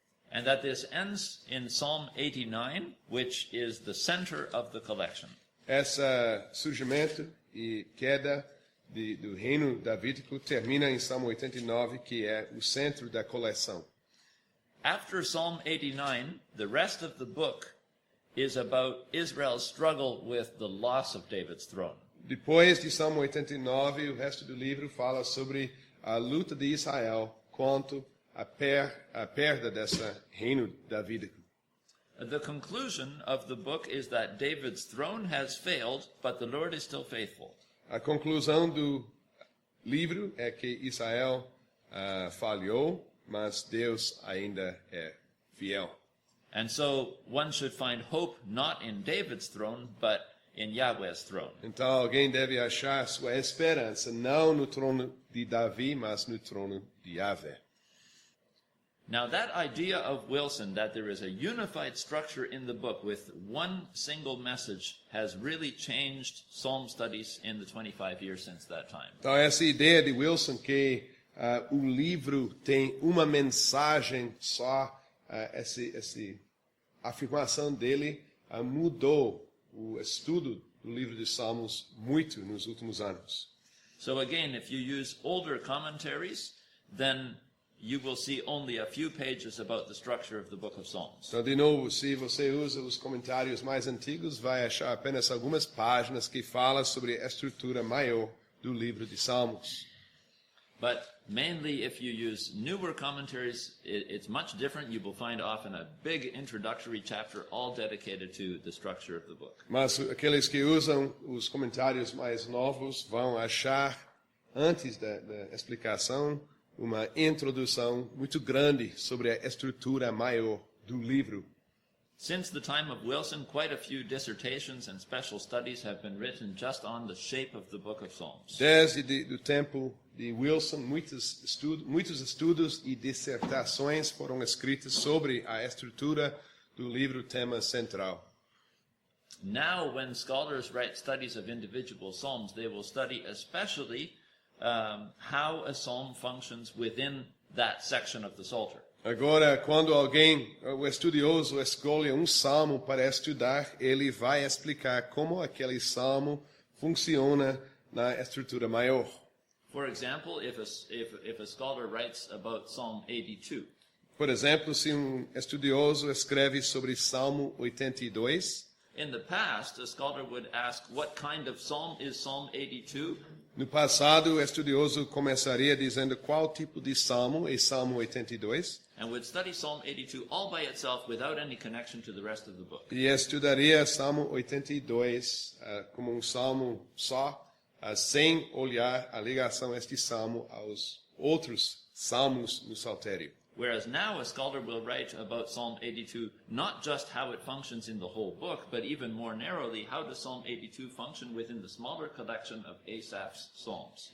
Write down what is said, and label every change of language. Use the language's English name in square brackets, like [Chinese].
[English] And that this ends in Psalm 89, which is the center of the collection. [Portuguese] Esse surgimento e queda do reino davídico termina em Salmo 89, que é o centro da coleção. [English] After Psalm 89, the rest of the book is about Israel's struggle with the loss of David's throne. [Portuguese] Depois de Salmo 89, o resto do livro fala sobre a luta de Israel quanto a perda desse reino davídico. [English] The conclusion of the book is that David's throne has failed, but the Lord is still faithful. [Portuguese] A conclusão do livro é que Israel falhou, mas Deus ainda é fiel. [English] And so one should find hope not in David's throne, but in Yahweh's throne. [Portuguese] Então alguém deve achar sua esperança não no trono de Davi, mas no trono de Yahvé. [English] Now that idea of Wilson, that there is a unified structure in the book with one single message, has really changed Psalm studies in the 25 years since that time. [Portuguese] Então essa ideia de Wilson que o livro tem uma mensagem só, essa afirmação dele mudou o estudo do livro de Salmos muito nos últimos anos. [English] So again, if you use older commentaries, then you will see only a few pages about the structure of the book of Psalms. [Portuguese] Então, de novo, se você usa os comentários mais antigos, vai achar apenas algumas páginas que falam sobre a estrutura maior do livro de Salmos. [English] But mainly if you use newer commentaries, it's much different. You will find often a big introductory chapter all dedicated to the structure of the book. [Portuguese] Mas aqueles que usam os comentários mais novos vão achar, antes da explicação, uma introdução muito grande sobre a estrutura maior do livro. [English] Since the time of Wilson, quite a few dissertations and special studies have been written just on the shape of the book of Psalms. [Portuguese] Desde o tempo de Wilson, muitos estudos e dissertações foram escritos sobre a estrutura do livro tema central. [English] Now, when scholars write studies of individual psalms, they will study especially how a psalm functions within that section of the Psalter. [Portuguese] Agora, quando o estudioso, escolhe salmo para estudar, ele vai explicar como aquele salmo funciona na estrutura maior. [English] For example, if a scholar writes about Psalm 82, [Portuguese] por exemplo, se estudioso escreve sobre Salmo 82, [English] in the past, a scholar would ask, what kind of psalm is Psalm 82? [Portuguese] No passado, o estudioso começaria dizendo qual tipo de salmo é Salmo 82. [English] And would study Psalm 82 all by itself without any connection to the rest of the book. [Portuguese] E estudaria Salmo 82 como salmo só, sem olhar a ligação deste salmo aos outros salmos no Saltério. [English] Whereas now a scholar will write about Psalm 82 not just how it functions in the whole book, but even more narrowly, how does Psalm 82 function within the smaller collection of Asaph's psalms.